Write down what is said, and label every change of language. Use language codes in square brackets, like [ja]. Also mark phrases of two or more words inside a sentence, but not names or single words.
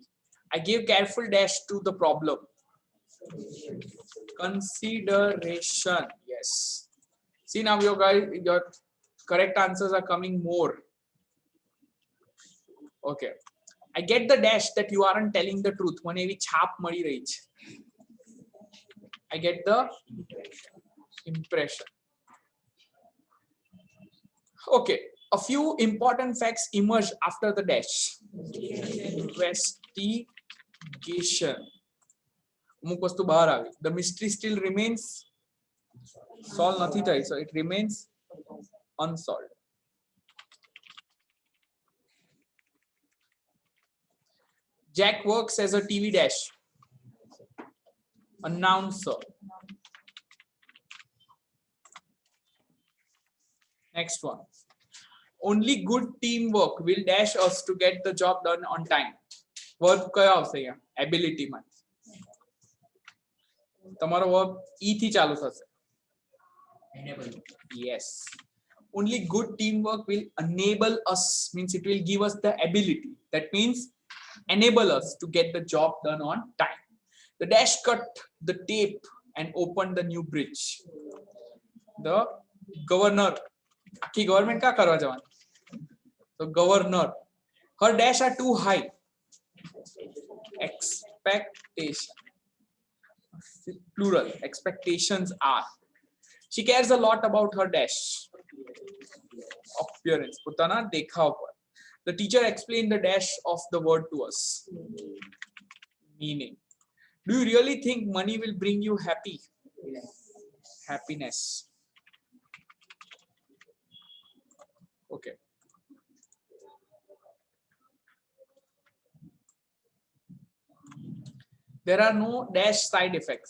[en] I gave careful dash to the problem. Consideration. Yes. See now, your correct answers are coming more. Okay. I get the dash that you aren't telling the truth. [gu] મને એવી છાપ મળી રહી છે. [en] I get the impression. Okay. A few important facts emerged after the dash. Investigation. [gu] અમુક વસ્તુ બહાર આવી. [en] The mystery still remains solved [gu] નથી થઈ. [en] So it remains unsolved. Jack works as a TV dash announcer. Next one. Only good teamwork will dash us to get the job done on time. [gu] Verb કયો આવશે અહીંયા? Ability માં. તમારો verb e થી ચાલુ થશે. [en] Enable. Yes. Only good teamwork will enable us, means it will give us the ability. That means enable us to get the job done on time. The dash cut the tape and opened the new bridge. The governor, [gu] આખી ગવર્મેન્ટ કા કરવા જવાનું? [en] So governor. Her dash are too high. Expectation. Plural. Expectations are. She cares a lot about her dash. Appearance. [gu] પોતાના દેખાવ પર. [en] The teacher explained the dash of the word to us. Meaning. Do you really think money will bring you happy? Happiness. Okay. There are no dash side effects.